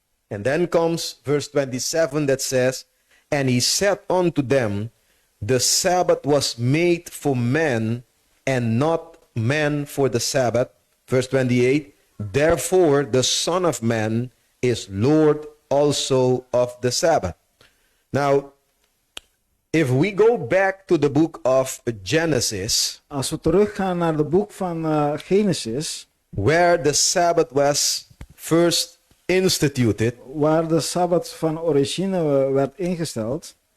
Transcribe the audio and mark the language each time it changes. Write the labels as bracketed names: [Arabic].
[English] And then comes verse 27 that says, And he said unto them, The Sabbath was made for men, and not man for the Sabbath. Verse 28, Therefore the Son of Man is Lord also of the Sabbath. Now, if we go back to the book of Genesis, [Dutch] Als we teruggaan naar het boek van Genesis, [English] where the Sabbath was first instituted, [Dutch] waar de Sabbat van origine werd ingesteld,